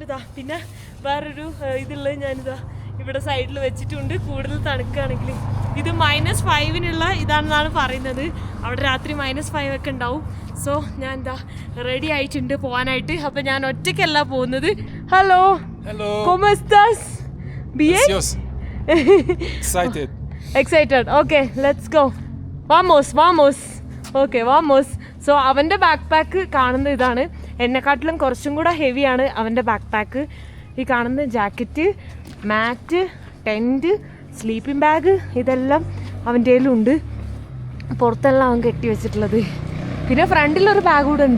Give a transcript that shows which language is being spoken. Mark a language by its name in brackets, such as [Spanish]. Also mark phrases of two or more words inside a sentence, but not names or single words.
[Malayalam] പിന്നെ വേറൊരു ഇതുള്ളത് ഞാനിതാ ഇവിടെ സൈഡിൽ വെച്ചിട്ടുണ്ട്. കൂടുതൽ തണുക്കുകയാണെങ്കിൽ ഇത് -5 ഇതാണെന്നാണ് പറയുന്നത്. അവിടെ രാത്രി -5 ഒക്കെ ഉണ്ടാവും. സോ ഞാൻ റെഡി ആയിട്ടുണ്ട് പോകാനായിട്ട്. അപ്പം ഞാൻ ഒറ്റയ്ക്കല്ല പോകുന്നത്. ഹലോ, [Spanish] ¿cómo estás? Bien? [English] Excited. Okay, let's go. [Spanish] Vamos. Okay, vamos. [Malayalam] സോ അവൻ്റെ [English] back pack [Malayalam] കാണുന്ന ഇതാണ്. എന്നെക്കാട്ടിലും കുറച്ചും കൂടെ ഹെവിയാണ് അവൻ്റെ [English] back pack. [Malayalam] ഈ കാണുന്ന [English] jacket, mat, tent, sleeping bag, [Malayalam] ഇതെല്ലാം അവൻ്റെ കയ്യിലുണ്ട്. പുറത്തെല്ലാം അവൻ കെട്ടി വെച്ചിട്ടുള്ളത്. പിന്നെ ഫ്രണ്ടിലൊരു ബാഗ് കൂടെ ഉണ്ട്.